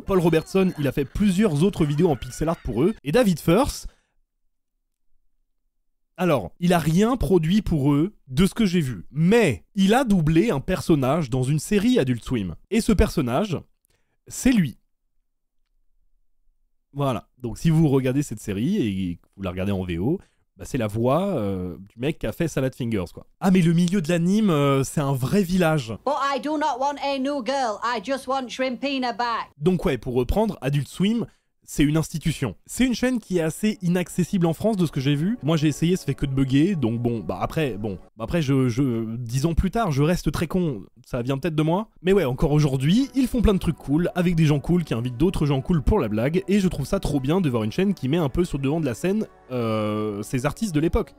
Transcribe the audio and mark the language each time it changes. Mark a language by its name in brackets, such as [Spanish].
[French] Paul Robertson, il a fait plusieurs autres vidéos en pixel art pour eux, et David Firth, alors, il a rien produit pour eux de ce que j'ai vu, mais il a doublé un personnage dans une série Adult Swim, et ce personnage, c'est lui. Voilà, donc si vous regardez cette série et que vous la regardez en VO, bah c'est la voix du mec qui a fait Salad Fingers, quoi. Ah, mais le milieu de l'anime, c'est un vrai village. [English] But I do not want a new girl, I just want Shrimpina back. [French] Donc ouais, pour reprendre, Adult Swim, c'est une institution. C'est une chaîne qui est assez inaccessible en France de ce que j'ai vu. Moi j'ai essayé, ça fait que de bugger, donc bon, après 10 ans plus tard, je reste très con, ça vient peut-être de moi. Mais ouais, encore aujourd'hui, ils font plein de trucs cool, avec des gens cool qui invitent d'autres gens cool pour la blague, et je trouve ça trop bien de voir une chaîne qui met un peu sur le devant de la scène ces artistes de l'époque.